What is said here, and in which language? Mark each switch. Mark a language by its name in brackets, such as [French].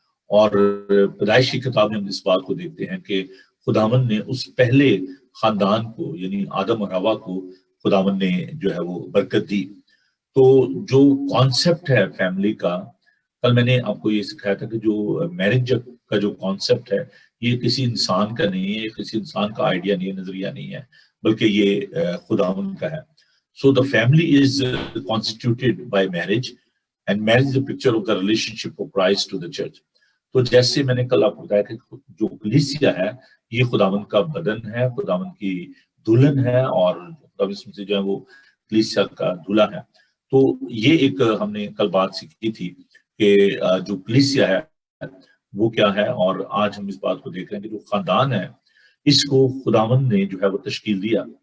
[Urdu] اور پیدائش کی کتاب میں ہم اس بات کو دیکھتے ہیں کہ خداوند نے اس پہلے خاندان کو یعنی آدم اور حوا کو خداوند نے جو ہے وہ برکت دی. تو جو کانسیپٹ ہے فیملی کا، کل میں نے آپ کو یہ سکھایا تھا کہ جو میرج کا جو کانسیپٹ ہے یہ کسی انسان کا نہیں ہے، کسی انسان کا آئیڈیا نہیں ہے، نظریہ نہیں ہے، بلکہ یہ خداوند کا ہے. [English] So the family is constituted by marriage, and marriage is a picture of the relationship of Christ to the church. [Urdu] تو جیسے میں نے کل آپ کو بتایا کہ جو کلیسیا ہے یہ خداوند کا بدن ہے، خداوند کی دلہن ہے، اور خداوند سے جو ہے وہ کلیسیا کا دلہا ہے. تو یہ ایک ہم نے کل بات سیکھی تھی کہ جو کلیسیا ہے وہ کیا ہے، اور آج ہم اس بات کو دیکھ رہے ہیں کہ جو خاندان ہے اس کو خداوند نے جو ہے وہ تشکیل دیا.